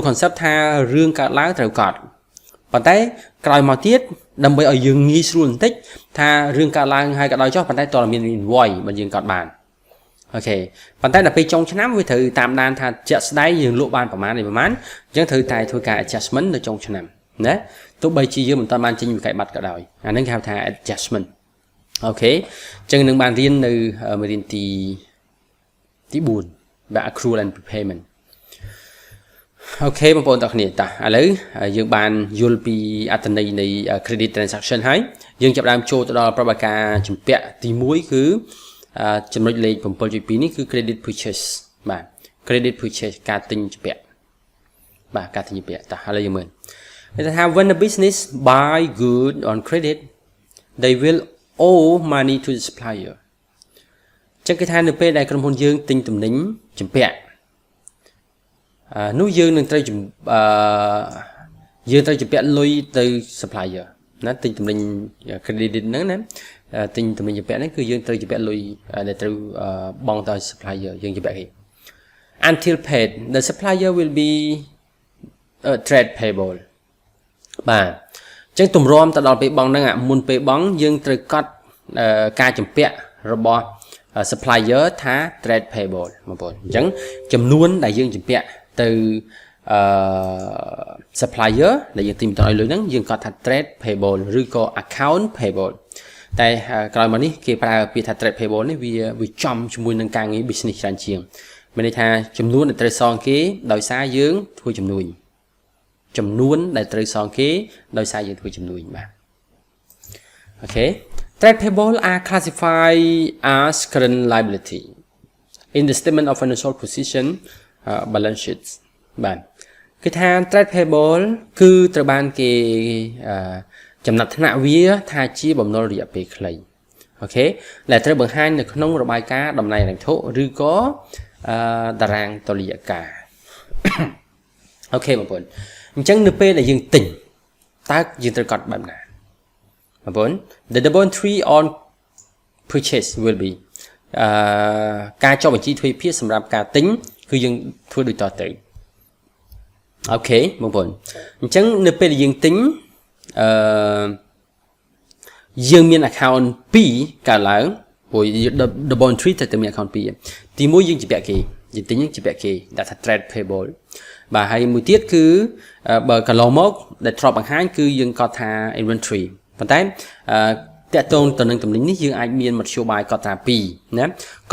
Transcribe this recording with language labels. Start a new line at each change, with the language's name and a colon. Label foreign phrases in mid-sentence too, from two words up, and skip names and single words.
Khmer: concept ថារឿងកើតឡើងត្រូវកត់ប៉ុន្តែក្រោយមកទៀតដើម្បីឲ្យយើងងាយស្រួលបន្តិចថារឿងកើតឡើងហើយក៏ដោយចុះប៉ុន្តែតើមាន invoice បើយើងកត់បានអូខេប៉ុន្តែដល់ពេលចុងឆ្នាំវាត្រូវតាមដានថាជាក់ស្ដែងយើងលក់បានប្រមាណអញ្ចឹងត្រូវតែធ្វើការ adjustment នៅចុងឆ្នាំណាទោះបីជាយើងមិនតាន់បានចេញវិក័យប័ត្រក៏ដោយអាហ្នឹងគេហៅថា adjustment អូខេអញ្ចឹងនឹងបានរៀននៅមេរៀនទី 4បាទ
English: accrual and prepayment
Khmer: អូខេបងប្អូនទាំងគ្នាតោះឥឡូវយើងបានយល់ពីអត្ថន័យ នៃ
English: credit transaction
Khmer: ហើយយើងចាប់ដើមចូលទៅដល់ប្រតិបត្តិការជំពាក់ទី1គឺចំណុចលេខ 7.2 នេះគឺ
English: credit purchase
Khmer: បាទ
English: credit purchase
Khmer: ការទិញជំពាក់បាទការទិញជំពាក់តោះឥឡូវយើងមើលគេថា
English: when a business buy good on credit they will owe money to the supplier
Khmer: ចឹងគេថានៅពេលដែលក្រុមហ៊ុនយើងទិញទំនិញជំពាក់ នោះយើងនឹងត្រូវយើងត្រូវជំពាក់លុយទៅ supplier ណាទិញទំនិញ credit ហ្នឹងណាទិញទំ និញជំពាក់ហ្នឹងគឺយើងត្រូវជំពាក់លុយដែលត្រូវបង់ទៅ supplier យើងជំពាក់គេ
English: until paid the supplier will be trade payable
Khmer: បាទអញ្ចឹងទម្រាំទៅដល់ពេលបង់ហ្នឹងមុនពេលបង់យើងត្រូវកត់ការជំពាក់របស់ supplier ថា
English: trade payable
Khmer: បងប្អូនអញ្ចឹងចំនួនដែលយើងជំពាក់ទៅ supplier ដែលយើងទិញបន្តឲ្យលុយហ្នឹងយើងកត់ថា
English: trade payable
Khmer: ឬក៏
English: account payable
Khmer: តែក្រោយមកនេះគេប្រើពាក្យថា
English: trade payable
Khmer: នេះវាចំជាមួយនឹងការងារ business ច្រើនជាងមានន័យថាចំនួនដែល ត្រូវសងគេដោយសារយើងធ្វើជំនួយចំនួនដែលត្រូវសងគេដោយសារយើងធ្វើជំនួយបាទអូខេ
English: trade payable are classified as current liability in the statement of financial position balance sheets
Khmer: បាទគឺថា
English: trade payable
Khmer: គឺត្រូវបានគេចំណាត់ថ្នាក់វាថា ជាបំណុលរយៈពេលខ្លីអូខេដែលត្រូវបង្ហាញនៅក្នុងរបាយការណ៍តំណែងហិរញ្ញវត្ថុឬក៏តារាងតុល្យការអូខេបងប្អូនអញ្ចឹងនៅពេលដែលយើងទិញតើយើងត្រូវកត់បែបណាបងប្អូន
English: the double entry on purchase will be
Khmer: ការចុះបញ្ជីទ្វេភាគសម្រាប់ការទិញគឺយើងធ្វើដូចតទៅអូខេបងប្អូនអញ្ចឹងនៅពេលដែលយើងទិញ យើងមាន account 2កើតឡើងព្រោះ
English: double entry
Khmer: តែមាន account 2ទី1យើងជំពាក់គេយើងទិញយើងជំពាក់គេដែលថា
English: trade payable
Khmer: បាទហើយមួយទៀតគឺបើកន្លងមកដែលធ្លាប់បង្ហាញគឺយើងកត់ថា inventory ប៉ុន្តែតកតងទៅនឹងទំនិញនេះយើងអាចមានមធ្យោបាយកត់ថា2ណាក